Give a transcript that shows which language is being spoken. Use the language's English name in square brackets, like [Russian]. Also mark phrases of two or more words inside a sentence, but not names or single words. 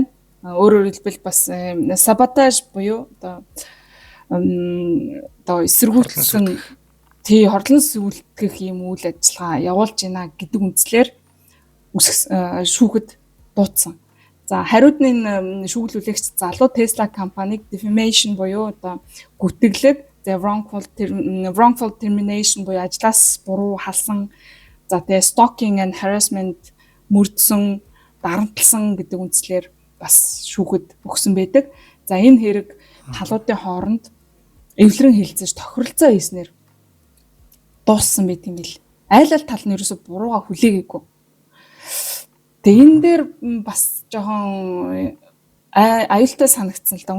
[Mongolian] Өөрөөр хэлбэл бас саботаж буюу одоо эсэргүүцсэн хорлон сүлдгэх ийм үйл ажиллагаа явуулж байна гэдэг үндслээр шүүхэд дуудсан. За хариуд нь энэ шүүгүүлүүлэгч залуу Tesla компаниг defamation буюу одоо гүтгэлэг, [English] wrongful termination [Mongolian] буюу ажлаас буруу халсан, за тэгээ [English] stalking and harassment [Mongolian] мөрдсөн, дарамтлсан гэдэг үндслээр бас шүүхэд өгсөн байдаг. За энэ хэрэг талуудын хооронд эвлэрэн хилцэж тохиролцоо хийснээр дууссан байт юм бил. Айл тал нь ерөөсө бурууга хүлээгээгүй. Тэгээ энэ дээр бас жоохон аюултай санагдсан л да.